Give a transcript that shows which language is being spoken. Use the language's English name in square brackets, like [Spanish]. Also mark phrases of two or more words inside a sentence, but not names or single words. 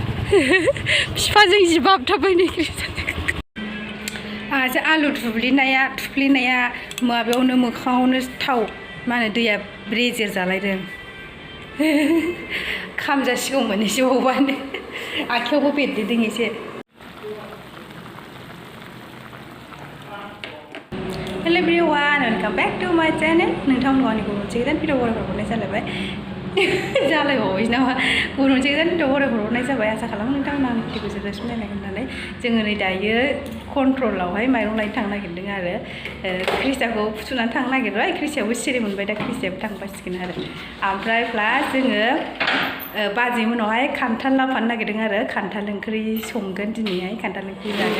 [Bodo] बिफाजों जिबाब थाबायनो आंहासो आलु थुफ्लिनाया माबायावनो मोखाङावनो थाव मा होनो दैया रेजेर जालायदों खामजासिगौमोन एसे बावबानो आखायावबो बेरदेरदों एसे। [English] Hello everyone, welcome back to my channel. [Bodo] नोंथांमोनखौ आंनिखौ मोनसे गोदान भिडिअ हरनाय जालायबाय जालायबावबाय नामा गुबुन मोनसे गोदान भिडिअ हरनाय जाबाय। आसा खालामो नोंथांमोना आंनि भिडिअखौ जोबजासिम नायनांगोन होननानै। जोङो नै दायो कन्ट्रलावहाय माइरं लायनो थांनो नागिरदों आरो क्रिसाखौ फुथुनानै थांनो नागिरबाय। क्रिसायाबो सिरि मोनबाय, दा क्रिसायाबो थांबासिगोन आरो ओमफ्राय प्लास जोङो बाजै मोनावहाय खान्थाल लाफानो नागिरदों आरो खान्थाल ओंख्रि संगोन दिनैहाय, खान्थाल ओंख्रि जागोन।